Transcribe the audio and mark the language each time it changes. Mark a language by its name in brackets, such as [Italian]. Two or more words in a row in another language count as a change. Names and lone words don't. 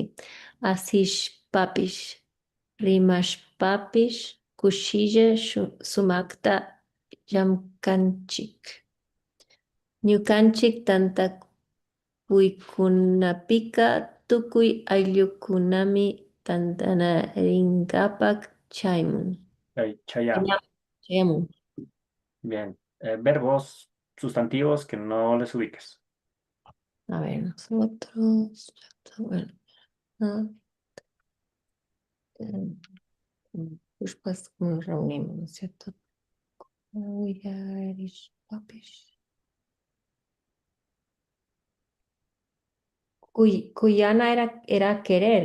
[Quechua] Asishpapish, rimashpapish, kushilla sumakta llamkanchik. Ñukanchik tantakuykunapika tukuy ayllukunami tantanarinkapaq chaymun. Ay, chayama. Chaymun. [Spanish] Bien. Verbos, sustantivos que no les ubiques. A ver, nosotros, bueno, ah, eh, pues nos reunimos, ¿no es cierto? Papish. Cuyana era querer.